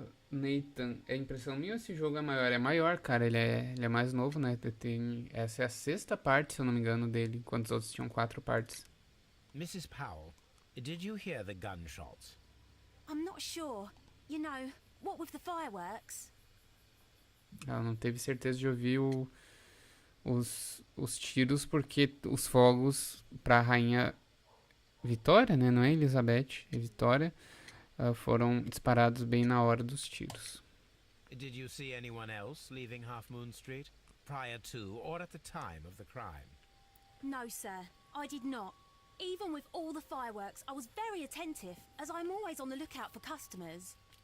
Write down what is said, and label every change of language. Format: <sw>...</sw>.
<pt>Nathan, é impressão minha ou esse jogo é maior? É maior, cara. Ele é mais novo, né? Essa é a 6ª parte, se eu não me engano, dele. Enquanto os outros tinham 4 partes.</pt> <en>Mrs. Powell, did you hear the gunshots? I'm not sure. You know, what with the fireworks?</en> <pt>Ela não teve certeza de ouvir os tiros, porque os fogos pra rainha Vitória, né? Não é Elizabeth, é Vitória. Foram disparados bem na hora dos tiros.</pt> <en>Did you see anyone else leaving Half Moon Street, prior to or at the time of the crime? No, sir, I did not. Even with all the fireworks, I was very attentive, as I'm always on the lookout for customers.</en>